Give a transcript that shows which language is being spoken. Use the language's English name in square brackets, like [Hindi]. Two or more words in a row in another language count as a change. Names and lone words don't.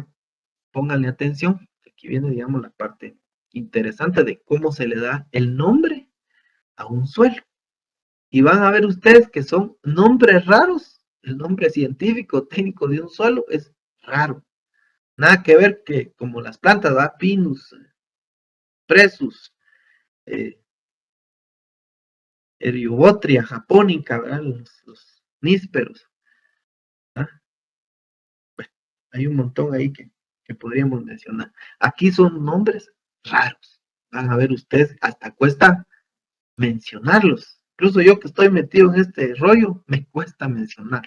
[Spanish] Pónganle atención, aquí viene, digamos, la parte interesante de cómo se le da el nombre a un suelo. Y van a ver ustedes que son nombres raros. El nombre científico, técnico de un suelo es raro. Nada que ver que como las plantas, ¿verdad? Pinus, Presus, eh, Eriobotria japonica, ¿verdad? Los nísperos. ¿Verdad? Bueno, hay un montón ahí que podríamos mencionar. Aquí son nombres raros. Van a ver ustedes, hasta cuesta mencionarlos. Incluso yo que estoy metido en este rollo, me cuesta mencionarlo.